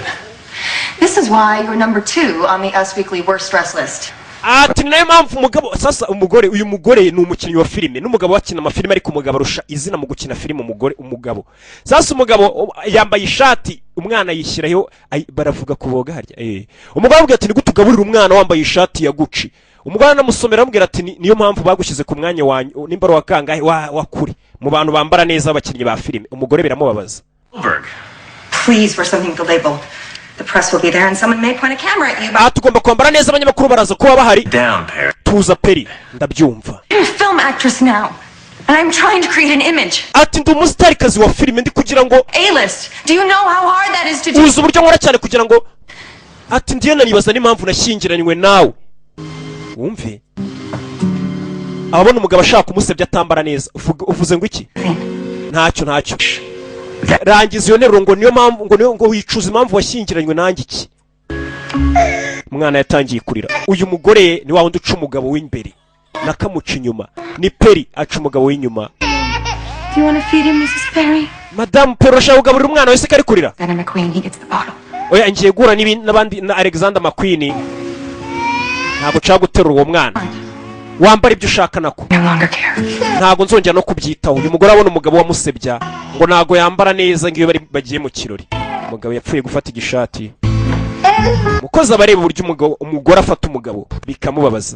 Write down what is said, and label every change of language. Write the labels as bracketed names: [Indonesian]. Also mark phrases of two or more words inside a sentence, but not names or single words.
[English] This is why you're number 2 on the Us Weekly worst dress list. [Kinyarwanda] Ati nayo mpamvu umugabo sasa uyu mugore ni umukinnyi wa filime n'umugabo wakina amafilime ariko umugabo arusha izina mu gukina filime umugabo. Sasa umugabo yambaye ishati umwana yishyiraho baravuga kuboga harya. Umugabo avuga ati nigutugaburira umwana wambaye ishati ya Gucci. Umugabo namusomera amubwira ati niyo mpamvu bagushyize ku mwanya wanyu nimba wa kangahe wa kuri mu bantu bambara neza abakinnyi ba filime. Umugore biramubabaza. [English] Please wear something with the label. The press will be there and someone may point a camera at you. [Kinyarwanda] Tugomba kwambara neza abanyamakuru baraza kuba bahari. [English] Down, Perry. [Kinyarwanda] Tuza Perry ndabyumva. [English] I'm a film actress now and I'm trying to create an image. [Kinyarwanda] Ati ndi umustarikazi wa filime ndi kugira ngo [English] A-list. Do you know how hard that is to do? [Kinyarwanda] Uzi uburyo nkora cyane kugira ngo ati ndiye nanibaza n'impamvu nashyingiranywe nawe. Wumve. Abona umugabo ashaka kumusebya atambara neza. Uvuze ngo iki? Ntacyo. Rangiza iyo nteruro ngo niyo mpamvu ngo wicuza impamvu washyingiranywe nanjye iki. Umwana yatangiye kurira. Uyu mugore ni wa wundi uca umugabo w'imbere nakamuca inyuma. Ni Perry aca umugabo w'inyuma. [English] Do you want to feed him, Mrs. Perry? [Kinyarwanda] Madame Perry ashaka kugaburira umwana wese kari kurira. [English] Then McQueen, he gets the bottle. [Kinyarwanda] Oya ngiye gura n'abandi na Alexander McQueen. Ntabwo nshaka guterura uwo mwana. Wambara ibyo ushaka nako. Ntabwo nzongera no kubyitaho. Uyu mugore abona umugabo wamusebya ngo ntago yambara neza ngiyo bari bagiye mu kirori. Umugabo yapfuye gufata igishati. Mukozi abareba uburyo umugore afata umugabo bikamubabaza.